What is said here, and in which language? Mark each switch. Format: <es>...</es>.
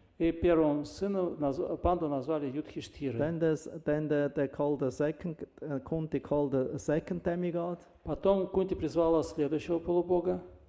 <ru>И первым сыном Панду назвали Юдхиштхирой.</ru> <en>Then they called the second, Kunti called the second demigod.</en> <ru>Потом Кунти призвала следующего полубога.</ru>